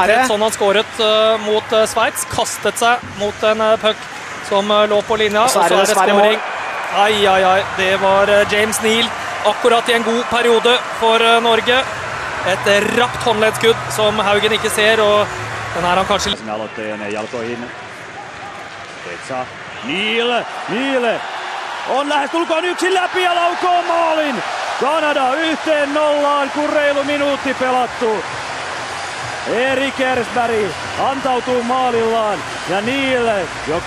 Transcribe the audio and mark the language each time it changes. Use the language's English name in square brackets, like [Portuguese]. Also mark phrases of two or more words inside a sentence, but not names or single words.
[Norwegian] Det var sånn han skåret mot Sveits, kastet seg mot en puck som lå på linja, og så er det scoring. Ai. Det var James Neal, akkurat i en god periode for Norge. Et rapt håndleddskudd som Haugen ikke ser, og den er han kanskje... [Finnish] Aloitteen jalkoihin. Spezza. Neal on lähestulkoon yksin läpi ja laukoo maalin. Kanada 1-0, kun reilu minuutti pelattu. Erik Ersberg antautuu maalillaan ja Neal, joka...